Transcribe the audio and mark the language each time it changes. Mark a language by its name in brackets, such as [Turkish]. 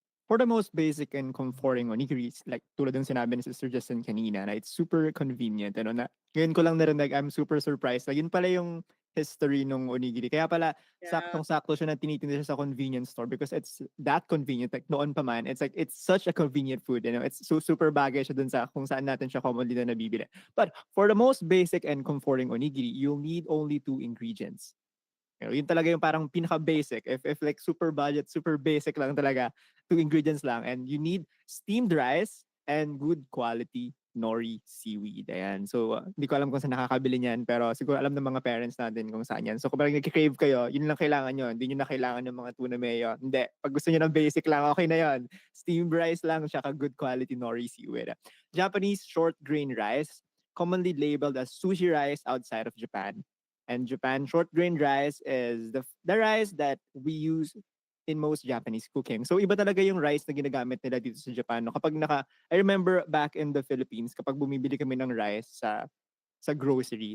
[English] For the most basic and comforting onigiri, like [Filipino] tulad ng sinabi ni Sister Justin kanina, na [English] it's super convenient. [Filipino] Na, ngayon ko lang narinig, [English] I'm super surprised. [Filipino] Na yun pala yung history ng onigiri. Kaya pala, [English] Yeah. [Filipino] saktong-sakto siya na tinitinda siya sa convenience store [English] because it's that convenient. Like [Filipino] noon pa man, [English] it's like, it's such a convenient food. It's so super [Filipino] bagay siya dun sa kung saan natin siya commonly na nabibili. [English] But for the most basic and comforting onigiri, you'll need only 2 ingredients. [Filipino] Yun talaga yung parang pinaka-basic. [English] If like super budget, super basic [Filipino] lang talaga, 2 ingredients lang. [English] And you need steamed rice and good quality nori seaweed. [Filipino] Ayan. So, hindi ko alam kung saan nakakabili niyan, pero siguro alam ng mga parents natin kung saan yan. So, kung parang nag-crave kayo, yun lang kailangan nyo. Hindi nyo na kailangan ng mga tuna mayo. Hindi. Pag gusto nyo ng basic lang, okay na yon. [English] Steamed rice [Filipino] lang, tsaka [English] good quality nori seaweed. Japanese short grain rice, commonly labeled as sushi rice outside of Japan. And Japan short grain rice is the rice that we use in most Japanese cooking. [Filipino] So iba talaga yung rice na ginagamit nila dito sa Japan. No? [English] I remember back in the Philippines, [Filipino] kapag bumibili kami ng rice sa grocery.